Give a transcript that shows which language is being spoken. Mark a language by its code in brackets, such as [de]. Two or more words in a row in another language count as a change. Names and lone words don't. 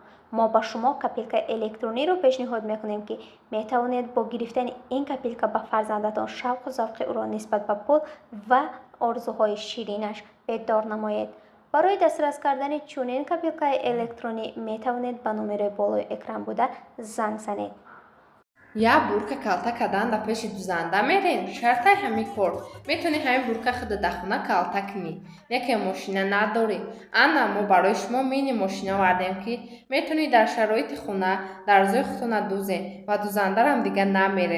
[fa] ما به شما کپیلک الکترونی را پیشنهاد میکنیم که میتوانید با گرفتن این کپیلک به فرزندتان شوق و ذوق او را نسبت به پول و آرزوهای شیرینش بیدار نمایید. برای دسترس کردن چنین کپیلک الکترونی می توانید به نمره بالای اکران بوده زنگ زنید. [tg] یا бурка калта кардан да пеши дузанда мерен шартаи ҳамин кор метавонӣ ҳамин бурка худа дар хона калта кунӣ. яке мошина надорӣ, ана мо барои шумо мини мошина овардем ки метавонӣ дар шароити хона дарзои худтона дузем ва дузандарам дига намерен.